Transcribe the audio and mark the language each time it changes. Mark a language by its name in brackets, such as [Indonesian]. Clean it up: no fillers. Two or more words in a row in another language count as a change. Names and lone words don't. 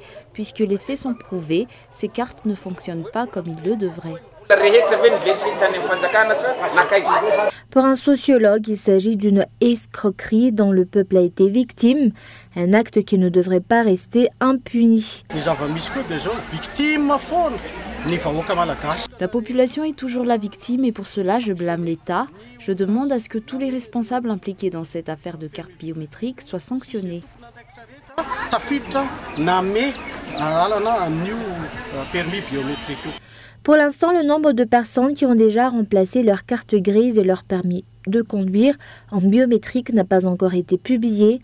[French] Puisque les faits sont prouvés, ces cartes ne fonctionnent pas comme ils le devraient. Pour un sociologue, il s'agit d'une escroquerie dont le peuple a été victime, un acte qui ne devrait pas rester impuni. [Malagasy] Ny zava-misy koa dia zao victime foana [French] La population est toujours la victime et pour cela je blâme l'État. Je demande à ce que tous les responsables impliqués dans cette affaire de carte biométrique soient sanctionnés. Pour l'instant, le nombre de personnes qui ont déjà remplacé leur carte grise et leur permis de conduire en biométrique n'a pas encore été publié.